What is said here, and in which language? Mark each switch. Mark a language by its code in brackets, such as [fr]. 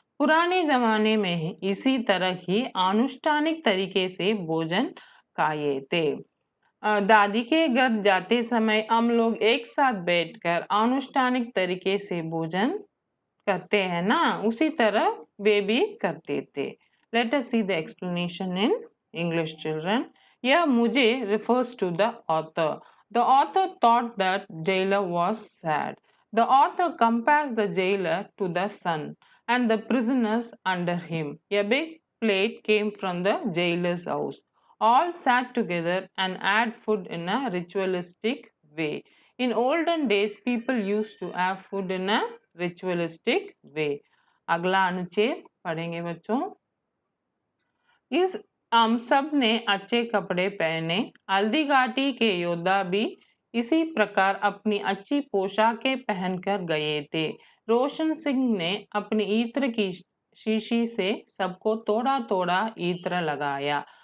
[hi] पुराने जमाने में इसी तरह ही अनुष्ठानिक तरीके से भोजन खाए थे. दादी के घर जाते समय हम लोग एक साथ बैठकर अनुष्ठानिक तरीके से भोजन करते हैं ना. उसी तरह वे भी करते थे. [en] Let us see the explanation in English, children. [hi] यह मुझे [en] refers to the author. The author thought that jailer was sad. The author compares the jailer to the sun and the prisoners under him. A big plate came from the jailer's house. All sat together and had food in a ritualistic way. In olden days, people used to have food in a ritualistic way. [hi] अगला अनुच्छेद पढ़ेंगे बच्चों. इस हम सब ने अच्छे कपड़े पहने. हल्दी घाटी के योद्धा भी इसी प्रकार अपनी अच्छी पोशाकें पहनकर गए थे. रोशन सिंह ने अपनी इत्र की शीशी से सबको थोड़ा थोड़ा इत्र लगाया.